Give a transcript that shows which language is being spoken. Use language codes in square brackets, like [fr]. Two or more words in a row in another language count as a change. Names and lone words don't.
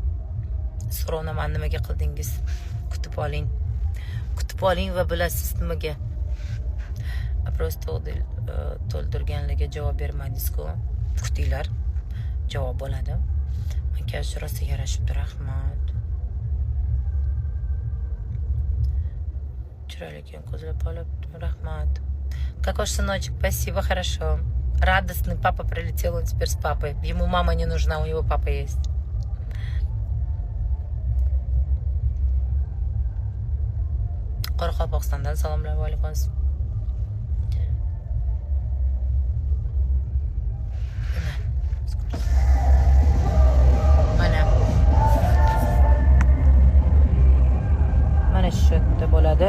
[uz] So'rovnomani nimaga qildingiz? Kutib kutib oling va bilasiz nimaga просто to'ldirganlarga javob bermadingiz-ku, kutinglar, javob bo'ladi. Makiyaj rosa yarashibdi, rahmat. Chiroyli ekan, ko'zlab olib, rahmat. [ru] Какой сыночек, спасибо, хорошо. Радостный папа прилетел, он теперь с папой. Ему мама не нужна, у него папа есть. [uz] Qoraqalpog'istondan salomlar alaykum. Mana shu yerda bo'ladi.